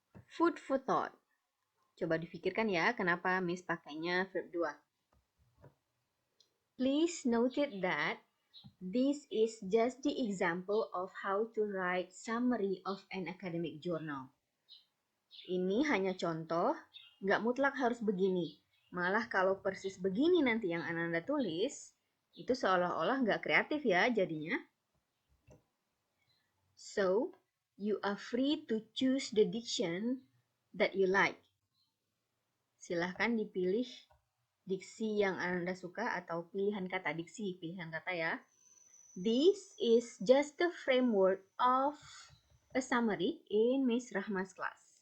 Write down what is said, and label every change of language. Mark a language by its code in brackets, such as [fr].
[en] Food for thought. [id] Coba difikirkan ya, kenapa Miss pakainya verb 2. [en] Please note that this is just the example of how to write summary of an academic journal. [id] Ini hanya contoh, nggak mutlak harus begini. Malah kalau persis begini nanti yang Ananda tulis, itu seolah-olah nggak kreatif ya jadinya. [en] So, you are free to choose the diction that you like. [id] Silahkan dipilih diksi yang Ananda suka atau pilihan kata, diksi, pilihan kata ya. [en] This is just the framework of a summary in Miss Rahma's class.